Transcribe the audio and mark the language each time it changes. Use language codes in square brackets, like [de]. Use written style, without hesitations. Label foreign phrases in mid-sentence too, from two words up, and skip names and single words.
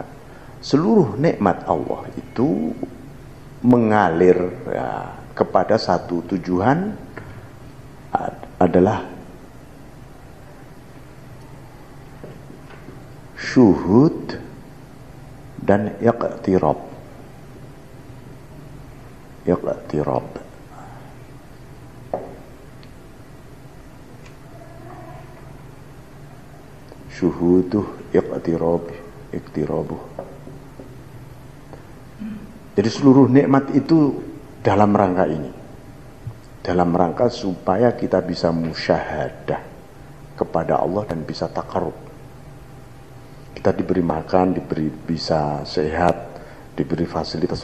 [id] Seluruh nikmat Allah itu mengalir ya, kepada satu tujuan, adalah syuhud dan iqtirab. [ar] اقتراب. شهوده اقترابه. [id] Jadi seluruh nikmat itu dalam rangka ini. Dalam rangka supaya kita bisa musyahadah kepada Allah dan bisa takarub. Kita diberi makan, diberi bisa sehat, diberi fasilitas.